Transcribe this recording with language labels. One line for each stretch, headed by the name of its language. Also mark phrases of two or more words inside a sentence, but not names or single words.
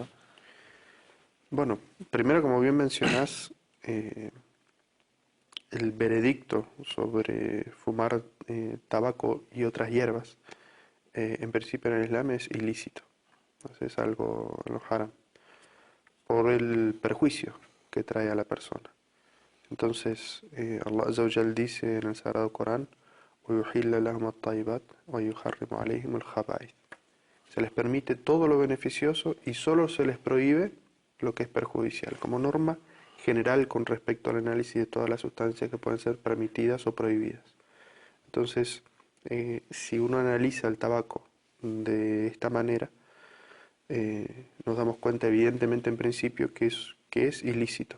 Spanish: Bueno, primero, como bien mencionás, el veredicto sobre fumar tabaco y otras hierbas, en principio en el Islam es ilícito. Entonces es algo haram, por el perjuicio que trae a la persona. Entonces,
Arabic: الله عز وجل
Spanish: dice en el Sagrado Corán:
Arabic: وَيُحِلَّ لَهُمُ الطَّيِّبَاتِ وَيُحَرِّمُ عَلَيْهِمُ الْخَبَائِثَ.
Spanish: Se les permite todo lo beneficioso y solo se les prohíbe lo que es perjudicial, como norma general con respecto al análisis de todas las sustancias que pueden ser permitidas o prohibidas. Entonces, si uno analiza el tabaco de esta manera, nos damos cuenta evidentemente en principio que es ilícito.